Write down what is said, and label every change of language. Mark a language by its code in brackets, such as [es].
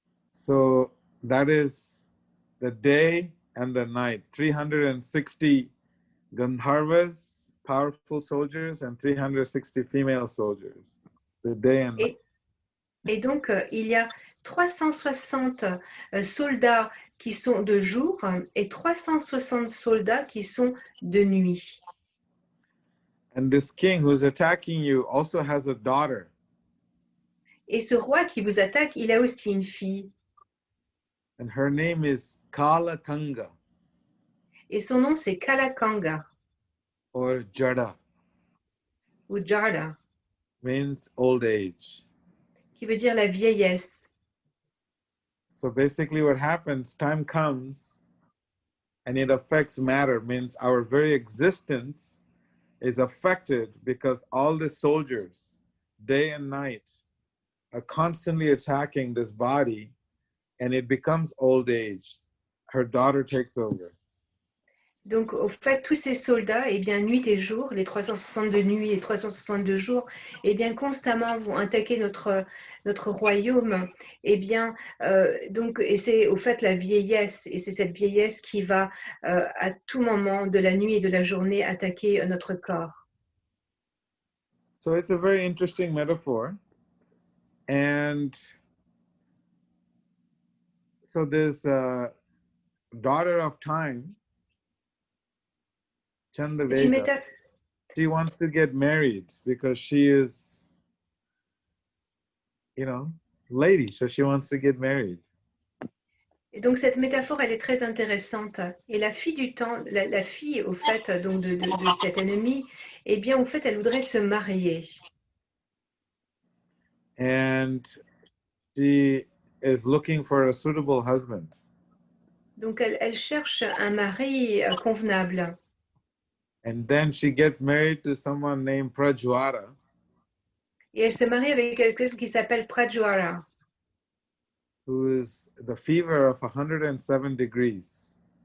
[en] So that is the day and the night. 360 Gandharvas, powerful soldiers, and 360 female soldiers. The day and night. [fr] Et donc, il y a 360 soldats qui sont de jour et 360 soldats qui sont de nuit. [en] And this king who's attacking you also has a daughter. [fr] Et ce roi qui vous attaque, il a aussi une fille. [en] And her name is Kalakanga. [fr] Et son nom, c'est Kalakanga. [en] Or Jada. [fr] Ou Jada. [en] Means old age. [fr] Qui veut dire la vieillesse. [en] So basically what happens, time comes and it affects matter, means our very existence is affected because all the soldiers, day and night, are constantly attacking this body and it becomes old age. Her daughter takes over. [fr] Donc, au fait, tous ces soldats, eh bien, nuit et jour, les 360 de nuit et 362 jours, eh bien, constamment vont attaquer notre royaume. Eh bien, donc, et c'est au fait la vieillesse, et c'est cette vieillesse qui va à tout moment de la nuit et de la journée attaquer notre corps. [en] So it's a very interesting metaphor. And so this daughter of time, Chandaveda, she wants to get married because she is, you know, lady, so she wants to get married. [fr] Et donc cette métaphore, elle est très intéressante. Et la fille du temps, la fille, au fait, donc de cet ennemi, eh bien, au fait, elle voudrait se marier. [en] And she is looking for a suitable husband. [fr] Donc elle cherche un mari convenable. [en] And then she gets married to someone named Prajwara. [fr] Et elle se marie avec quelqu'un qui s'appelle Prajwara. [en] Who is the fever of 107 degrees.